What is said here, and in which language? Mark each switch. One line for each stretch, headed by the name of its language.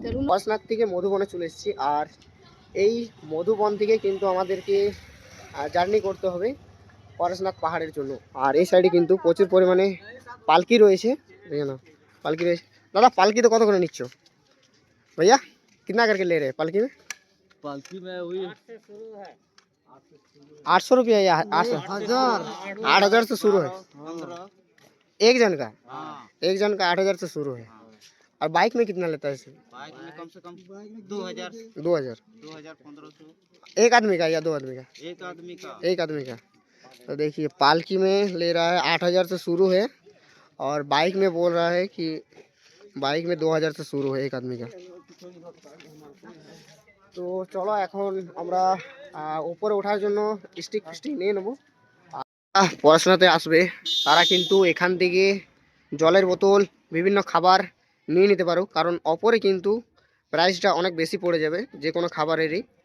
Bangla: পরেশনাথ থেকে মধুবনে চলে এসেছি। আর এই মধুবন থেকে কিন্তু আমাদেরকে জার্নি করতে হবে পরেশনাথ পাহাড়ের জন্য। আর এই সাইডে কিন্তু প্রচুর পরিমাণে পালকি রয়েছে, দেখে না, পালকি রয়েছে। দাদা পালকি তো কত করে নিচ্ছ भैया?
Hindi: कितना करके ले रहे हैं पालकी में? पालकी में वही 800 रुपया या 8,000 से शुरू है एक जन का? एक जन का 8,000 से शुरू है। और बाइक में कितना लेता है इसे? बाइक में कम से कम 2,000 1500 एक आदमी का या 2 आदमी का? एक आदमी का। तो देखिए पालकी में ले रहा है 8,000 से शुरू है, और बाइक में बोल रहा है कि बाइक में 2,000 से शुरू है एक आदमी का। तो चलो
Bangla: এখন আমরা উপরে ওঠার জন্য স্টিক নিয়ে নেবো। পড়াশোনাতে আসবে তারা কিন্তু এখান থেকে জলের বোতল বিভিন্ন খাবার নিয়ে নিতে পারো, কারণ অপরে কিন্তু প্রাইসটা অনেক বেশি পড়ে যাবে যে কোনো খাবারেরই।